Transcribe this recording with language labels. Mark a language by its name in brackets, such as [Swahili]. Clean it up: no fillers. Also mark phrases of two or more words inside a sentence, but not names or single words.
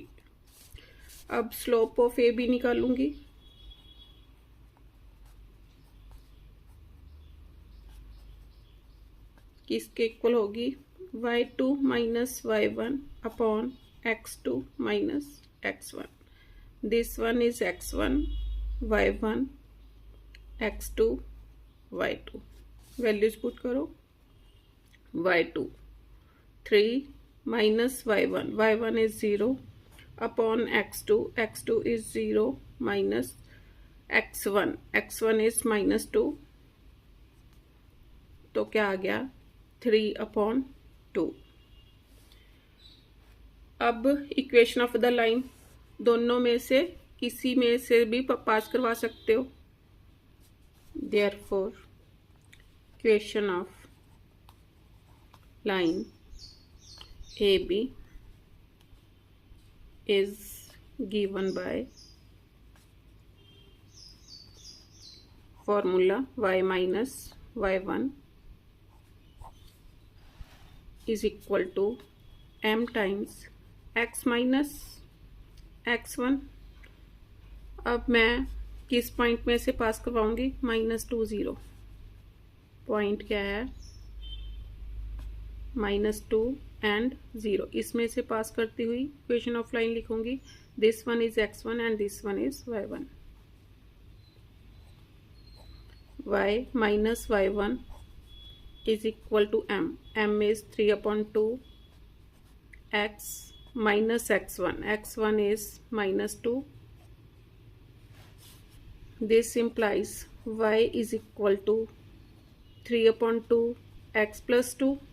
[Hindi] अब [English] slope of A B [Hindi] निकालूंगी। किसके इक्वल होगी? [English] y2 minus y1 upon x2 minus x1. this one is x1, y1, x2, y2. values put करो। y2 3 minus y1, y1 is 0 upon x2, x2 is 0 minus x1, x1 is -2। [Hindi] तो क्या आ गया? 3 अपॉन 2। अब [English] equation of the line, [Hindi] दोनों में से किसी में से भी पास करवा सकते हो। [English] therefore equation of line AB is given by formula y minus y1 is equal to m times x minus x1। [Hindi] अब मैं किस पॉइंट में से पास करवाऊंगी? -2, 0। पॉइंट क्या है? -2 एंड 0। इसमें से पास करती हुई [English] equation of line [Hindi] लिखूंगी। [English] this one is x1 and this one is y1. y minus y1 is equal to m. m is 3 upon 2 x minus x1. x1 is -2. This implies y is equal to 3 upon 2 x plus 2.